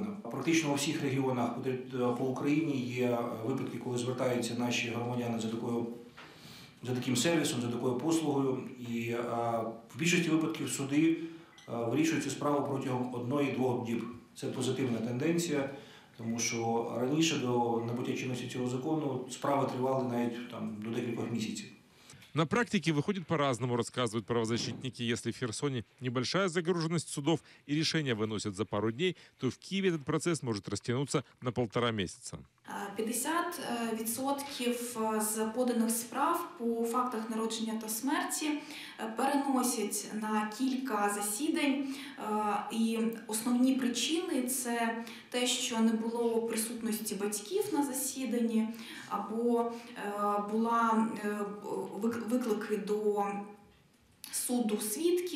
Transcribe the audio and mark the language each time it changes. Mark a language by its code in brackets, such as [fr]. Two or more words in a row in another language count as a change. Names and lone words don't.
[uk] Практично у всіх регіонах по Україні є випадки, коли звертаються наші громадяни за таким сервісом, за такою послугою. І в більшості випадків суди вирішують цю справу протягом 1-2 діб. Це позитивна тенденція, тому що раніше до набуття чинності цього закону справи тривали навіть до декількох місяців. [ru] На практике выходит по-разному, рассказывают правозащитники. Если в Херсоне небольшая загруженность судов и решения выносят за пару дней, то в Киеве этот процесс может растянуться на 1,5 месяца. [uk] 50% з поданих справ по фактах народження та смерті переносять на кілька засідань. І основні причини – це те, що не було присутності батьків на засіданні, або була виклики до суду свідків.